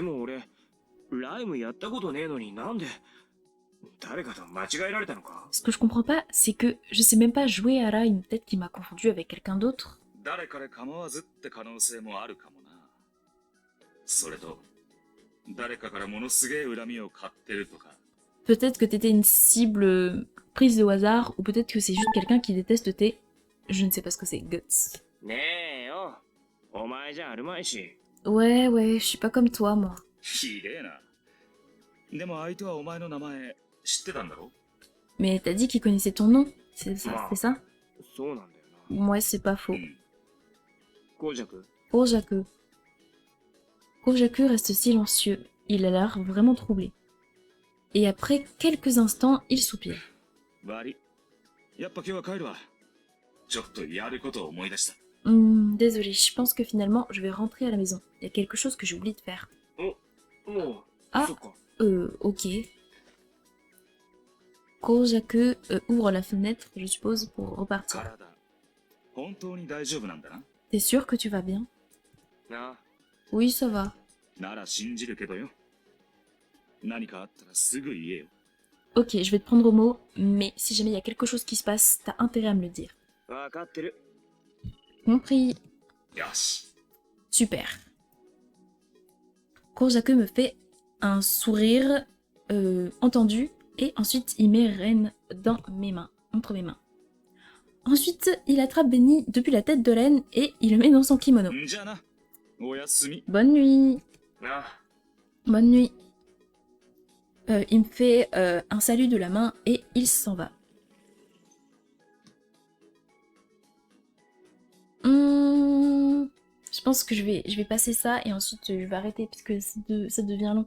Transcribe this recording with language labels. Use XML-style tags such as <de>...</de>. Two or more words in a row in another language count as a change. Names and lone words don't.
<ja>でも俺、ライムやったことねえのになんで、誰かと間違えられたのか？</ja> <fr>Ce que je comprends pas, c'est que je sais même pas jouer à Rime. Peut-être qu'il m'a confondu avec quelqu'un d'autre.</fr> <ja>誰かで構わずって可能性もあるかもな。それと、誰かからものすげえ恨みを買ってるとか。</ja> <fr>Peut-être que t'étais une cible prise au hasard, ou peut-être que c'est juste quelqu'un qui déteste tes... Je ne sais pas ce que c'est, guts.</fr> <ja>ねえよ。お前じゃあるまいし。</ja> <fr>Ouais, je suis pas comme toi, moi.</fr> <ja>ひでえな。でも相手はお前の名前知ってたんだろ？</ja> <fr>Mais t'as dit qu'il connaissait ton nom, c'est ça, Ah. c'est ça?</fr> <ja>そうなんだよな。</ja> <fr>Ouais, c'est pas faux.</fr> <ja>うん。ゴージャク、</ja> <fr>Kojaku. Kojaku reste silencieux. Il a l'air vraiment troublé. Et après quelques instants, il soupire.</fr> <ja>悪い。やっぱ今日は帰るわ。ちょっとやることを思い出した。</ja> <fr>Désolé, je pense que finalement, je vais rentrer à la maison. Il y a quelque chose que j'ai oublié de faire.</fr> <ja>もう、あそっか。</ja> <fr>Ok. Kojaku ouvre la fenêtre, je suppose, pour repartir.</fr> <ja>体、本当に大丈夫なんだな。</ja> <fr>T'es sûr que tu vas bien?</fr> <ja>なあ、</ja> <fr>Oui, ça va.</fr> <ja>なら信じるけどよ。何かあったらすぐ言えよ。</ja> <fr>Ok, je vais te prendre au mot, mais si jamais il y a quelque chose qui se passe, t'as intérêt à me le dire.</fr> <ja>わかってる。</ja> <fr>Compris.</fr> <ja>よし。</ja> <fr>Super. Kojaku me fait un sourire entendu et ensuite il met Ren dans mes mains, entre mes mains. Ensuite, il attrape Benny depuis la tête de Ren et il le met dans son kimono.</fr> <ja>んじゃな。おやすみ。</ja> <fr>Bonne nuit.</fr> <ja>なあ、</ja> <fr>Bonne nuit. Il me fait un salut de la main et il s'en va. Je pense que je vais passer ça et ensuite je vais arrêter parce que ça devient long.</fr>